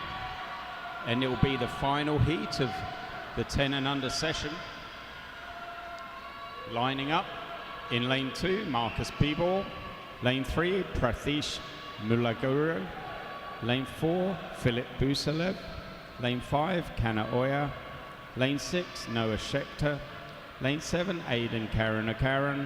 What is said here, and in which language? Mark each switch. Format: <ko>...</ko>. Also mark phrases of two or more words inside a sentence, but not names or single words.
<en>and it will be the final heat of the 10 and under session. Lining up in lane 2, Marcus Bibor. Lane 3, Prathish Mulaguru. Lane 4, Philip Busalev. Lane 5, Kana Oya. Lane 6, Noah Schechter. Lane 7, Aidan Karanakaran.</en>